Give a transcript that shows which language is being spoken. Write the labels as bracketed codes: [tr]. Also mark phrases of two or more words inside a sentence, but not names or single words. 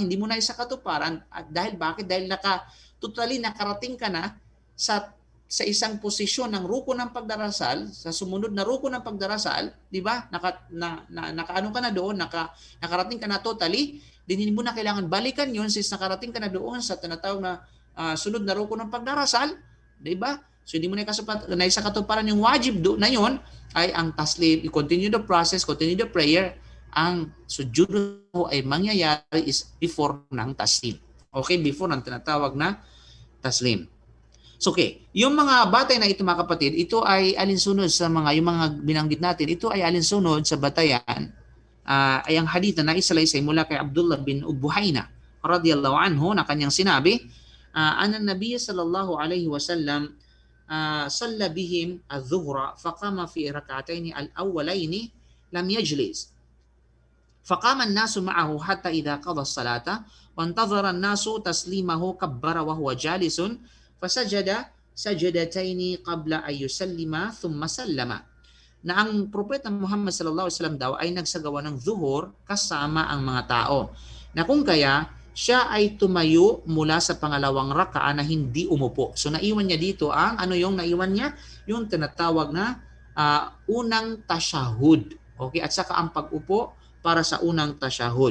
[tl] Hindi mo na isakatuparan at bakit? Dahil totally nakarating ka na sa isang posisyon ng rukun ng pagdarasal, sa sumunod na rukun ng pagdarasal, di ba? Nakaano ka na doon, nakarating ka na totally, din hindi mo na kailangan balikan yun since nakarating ka na doon sa tinatawag na sunod na rukun ng pagdarasal, di ba? So hindi mo na isakatuparan yung wajib na yun ay ang taslim, [en] continue the process, continue the prayer. [tl] Ang sujud ay mangyayari is before ng taslim. Okay, before ng tinatawag na taslim. So okay, yung mga batay na ito mga kapatid, ito ay alinsunod sa yung mga binanggit natin, ito ay alinsunod sa batayan ay ang hadith na naisalaysay mula kay Abdullah bin Ubuhayna [ar] رضي الله عنه [tl] na kanyang sinabi, [ar] أن النبي صلى الله عليه وسلم صلى بهم الظهر فقام في الركعتين الأوليين لم يجلس. فقام الناس معه حتى إذا قضى الصلاة وانتظر الناس تسليمه كبر وهو جالس فسجد سجدتين قبل أن يسلم ثم سلم. [tl] Na ang propeta Muhammad [ar] صلى الله عليه وسلم [tl] daw ay nagsagawa ng zuhur kasama ang mga tao. Na kung kaya siya ay tumayo mula sa pangalawang raka'a na hindi umupo. So naiwan niya dito ang ano yung naiwan niya? Yung tinatawag na unang tashahud. Okay, at saka ang pag-upo para sa unang tashahud.